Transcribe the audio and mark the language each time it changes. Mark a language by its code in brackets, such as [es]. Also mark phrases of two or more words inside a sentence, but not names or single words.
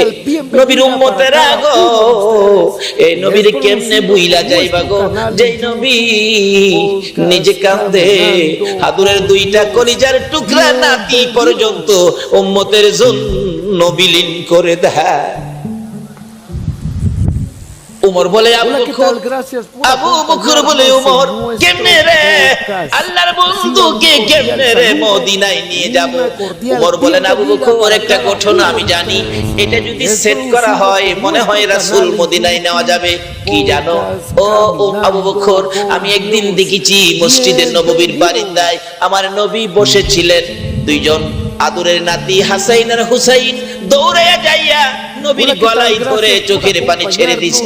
[bn] নবীর উম্মতেরা গো, এই নবীর কেমনে বুইলা যাইবা গো, যেই নবী নিজে কাঁদে, হাদুরের 2টা কলিজার টুকরা নাতি পর্যন্ত উম্মতের জন্য বিলীন করে দেয়। উমর বলে আবু [es] Hola, ¿qué [bn] বকর, [es] tal? Gracias por [bn] আবু বকর বলে [es] acompañarnos [bn] উমর, [es] en nuestro [bn] কেমনে রে [es] podcast. [bn] আল্লাহর বন্ধুকে [es] Reciban un [bn] কেমনে [es] cordial [bn] রে [es] saludo, [bn] মদিনায় নিয়ে যাব? [es] una cordial [bn] উমর বলেন আবু [es] bienvenida [bn] বকর, [es] para [bn] একটা [es] cada [bn] ঘটনা [es] uno [bn] আমি [es] de [bn] জানি, [es] ustedes. [bn] এটা যদি [es] Es [bn] সেট করা [es] producido [bn] হয় [es] por [bn] মনে হয় [es] nuestro [bn] রাসূল [es] canal en [bn] মদিনায় নেওয়া যাবে। কি জানো [es] Podcast [bn] ও আবু বকর, [es] Caminando [bn] আমি [es] con [bn] একদিন [es] Dios. [bn] দেখেছি মসজিদে নববীর [es] Bienvenidos. [bn] বারান্দায় আমার নবী বসেছিলেন, দুইজন আদরের নাতি হাসাইন আর হুসাইন দৌড়াইয়া যাইয়া নবীর গলায় ধরে চোখের পানি ছেড়ে দিছে।